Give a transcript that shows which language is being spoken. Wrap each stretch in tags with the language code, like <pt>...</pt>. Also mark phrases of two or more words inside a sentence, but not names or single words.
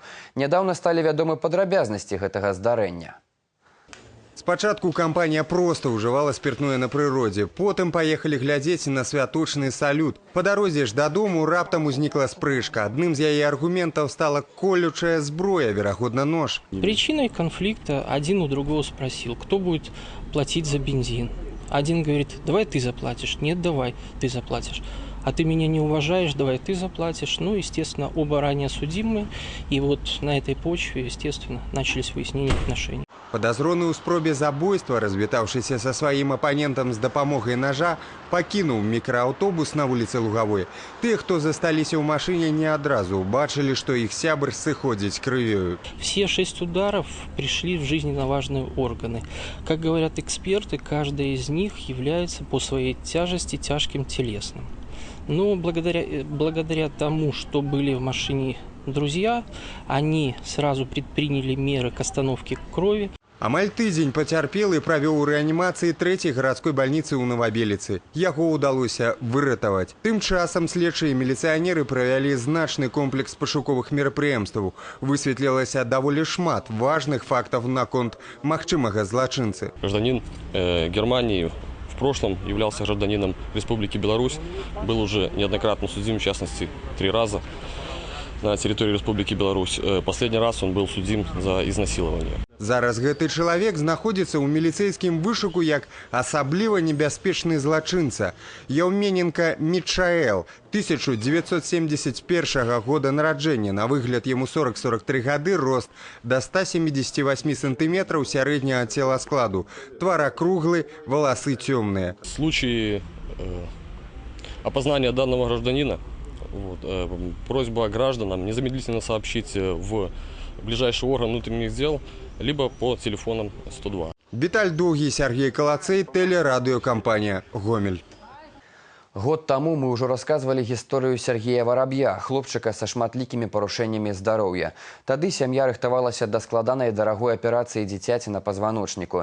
<be>Нядаўна сталі вядомы падрабязнасці гэтага здарэння. Спачатку кампанія проста ўжывала спиртное на прыродзе, потым паехалі глядзець на святочны салют. Па дарозе ж дадому раптам узнікла спрэчка. Адным з яе аргументаў стала колючая зброя, верагодна нож.</be> <ru>Причиной конфликта один у другого спросил, кто будет платить за бензин. Один говорит, давай ты заплатишь. Нет, давай ты заплатишь. А ты меня не уважаешь, давай ты заплатишь. Ну, естественно, оба ранее судимые. И вот на этой почве, естественно, начались выяснения отношений.</ru> <be>Подозрony ў спробе забойства, развітаўшыся са сваім апанентам з дапамогай ножа, пакінуў мікрааўтобус на вуліцы Лугавой. Тыя, хто засталіся ў машыне, не адразу убачылі, што іх сябр сыходзіць крывёю.</be> <ru>Все 6 ударов пришли в жизненно важные органы. Как говорят эксперты, каждая из них является по своей тяжести тяжким телесным. Но благодаря тому, что были в машине друзья, они сразу предприняли меры к остановке крови.</ru> <be>Амаль тыдзень пацярпелы правёў у рэанімацыі 3-й гарадской бальніцы ў Новабеліцы. Яго ўдалося выратаваць. Тым часам следчыя і міліцыянеры правялі значны комплекс пашуковых мерапрыемстваў. Высветлілася даволі шмат важных фактаў наконт магчымага злачынцы.</be> <ru>Гражданин Германии в прошлом являлся гражданином Республики Беларусь, был уже неоднократно судим, в частности, 3 раза на территории Республики Беларусь. Последний раз он был судим за изнасилование.</ru> <be>Зараз гэты чалавек знаходзіцца ў міліцэйскім вышуку як асабліва небяспечны злачынца. Яўмененка Мічаэл, 1971 года нараджэння, на выгляд яму 40-43 гады, рост до 178 сантиметров сярэдняга целаскладу. Твар акруглы,</be> <ru>волосы темные. В случае опознания данного гражданина, просьба гражданам незамедлительно сообщить в ближайший орган внутренних дел, либо по телефонам 102.</ru> <be>Віталь Доўгі, Сергей Калацей, телерадиокомпания «Гомель». Год таму мы ўжо расказвалі гісторыю Сергея Вороб'я, хлопчыка са шматлікімі парушэннямі здароўя. Тады сям'я рыхтавалася да складанай дарагой аперацыі дзіцяці на пазваночніку.</be>